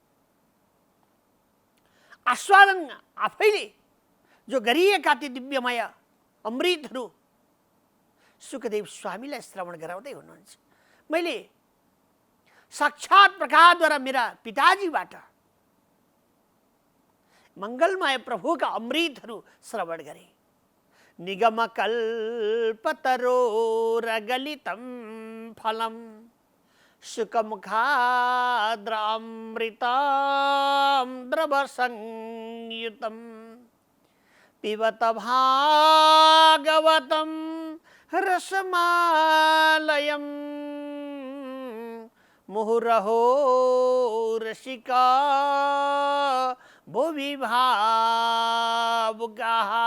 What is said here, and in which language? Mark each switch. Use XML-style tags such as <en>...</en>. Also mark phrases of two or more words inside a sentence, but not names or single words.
<ne>आस्वादन आफैले जो गरिएका ती दिव्यमय अमृतहरू सुखदेव स्वामीलाई श्रवण गराउँदै हुनुहुन्छ। मैले साक्षात् प्रकारद्वारा मेरा पिताजीबाट मङ्गलमय प्रभुका अमृतहरू श्रवण गरे।</ne> <sa>निगमकल्पतरोरगलितं फलं शुकमुखाद्रामृताम्रवसंयुतं पिबत भागवतं रसमालयं मुहुरहो रसिका भुवि भावुकाः।</sa>